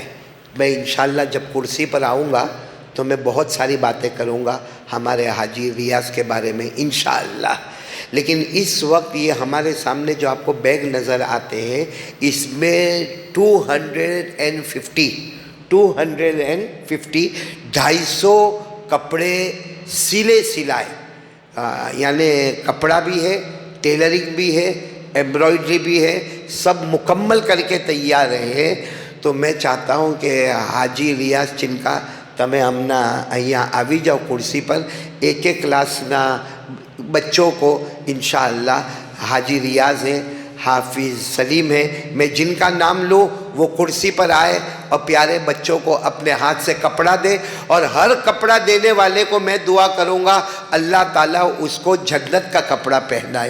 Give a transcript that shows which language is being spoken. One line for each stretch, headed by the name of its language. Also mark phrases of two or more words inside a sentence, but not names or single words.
Urdu: میں انشاءاللہ جب کرسی پر آؤں گا تو میں بہت ساری باتیں کروں گا ہمارے حاجی ریاض کے بارے میں انشاءاللہ، لیکن اس وقت یہ ہمارے سامنے جو آپ کو بیگ نظر آتے ہیں، اس میں 250 250 کپڑے سلے سلائے، یعنی کپڑا بھی ہے، ٹیلرنگ بھی ہے، ایمبرائڈری بھی ہے، سب مکمل کر کے تیار ہیں۔ تو میں چاہتا ہوں کہ حاجی ریاض چنکا
Gujarati: તમે હમણાં અહીંયા આવી જાઓ કુર્સી પર،
Urdu: ایک ایک ક્લાસના بچوں کو انشاءاللہ حاجی ریاض ہیں، حافظ سلیم ہیں. میں جن کا نام لوں وہ کرسی پر آئے اور پیارے بچوں کو اپنے ہاتھ سے کپڑا دے, اور ہر کپڑا دینے والے کو میں دعا کروں گا اللہ تعالیٰ اس کو جنت کا کپڑا پہنائے.